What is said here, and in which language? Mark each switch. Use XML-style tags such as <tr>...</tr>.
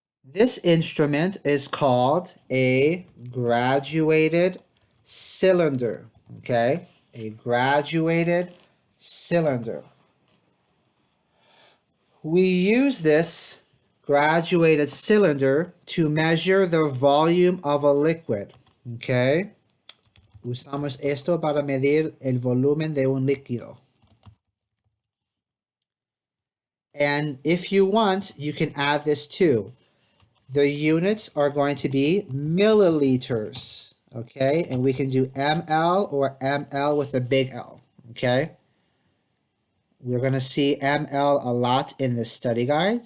<en>This instrument is called a graduated cylinder, okay? A graduated cylinder. We use this graduated cylinder to measure the volume of a liquid, okay?</en> <es>Usamos esto para medir el volumen de un líquido.</es> <en>And if you want, you can add this too. The units are going to be milliliters, okay? And we can do ml or ml with a big L, okay? We're going to see ml a lot in this study guide.</en>